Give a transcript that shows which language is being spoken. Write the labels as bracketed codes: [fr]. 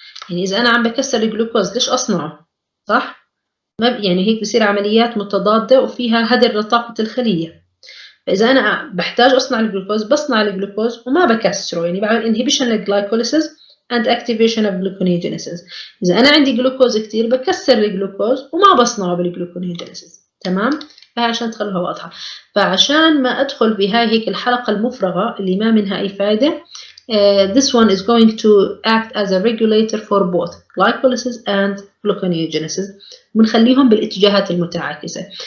[ar] يعني إذا أنا عم بكسر الجلوكوز ليش أصنعه؟ صح؟ يعني هيك بصير عمليات متضادة وفيها هدر لطاقة الخلية. فإذا أنا بحتاج أصنع الجلوكوز بصنع الجلوكوز وما بكسره، يعني بعمل inhibition للجلايكوليسيس [en] and activation of gluconeogenesis. [ar] إذا أنا عندي جلوكوز كتير بكسر الجلوكوز وما بصنعه بالجلوكونيوجينيسيس. تمام؟ فعشان تخلوها واضحة. فعشان ما أدخل بهاي هيك الحلقة المفرغة اللي ما منها أي فائدة, [en] this one is going to act as a regulator for both glycolysis and gluconeogenesis. [ar] بنخليهم بالاتجاهات المتعاكسة.